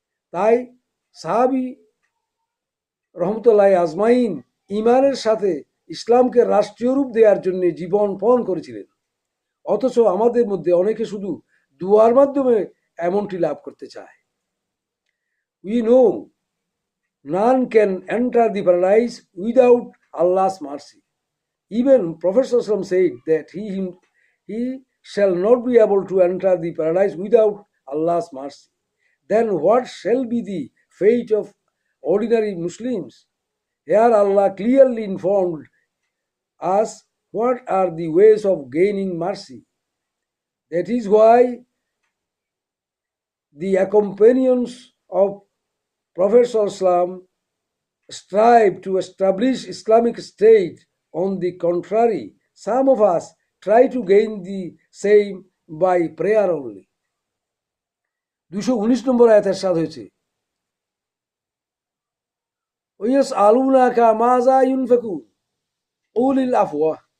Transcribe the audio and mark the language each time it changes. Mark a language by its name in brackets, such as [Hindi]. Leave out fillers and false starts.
[Bangla] তাই সাহাবী রহমতুল্লাহ আজমাইন ইমানের সাথে ইসলামকে রাষ্ট্রীয় রূপ দেওয়ার জন্য জীবন পণ করেছিলেন। অথচ আমাদের মধ্যে অনেকে শুধু দুয়ার মাধ্যমে এমনটি লাভ করতে চায়। [English] We know none can enter the paradise without Allah's mercy. Even Prophet ﷺ said that he shall not be able to enter the paradise without Allah's mercy. Then what shall be the fate of ordinary Muslims? Here Allah clearly informed us what are the ways of gaining mercy. That is why the companions of Prophet ﷺ strive to establish Islamic State. On the contrary, some of us try to gain the same by prayer only. [Bangla] 219 নম্বর আয়াতে ইরশাদ হয়েছে, [Arabic] ওয়ায়াসআলুনাকা মাযা ইউনফিকুন কুলিল আফওয়া।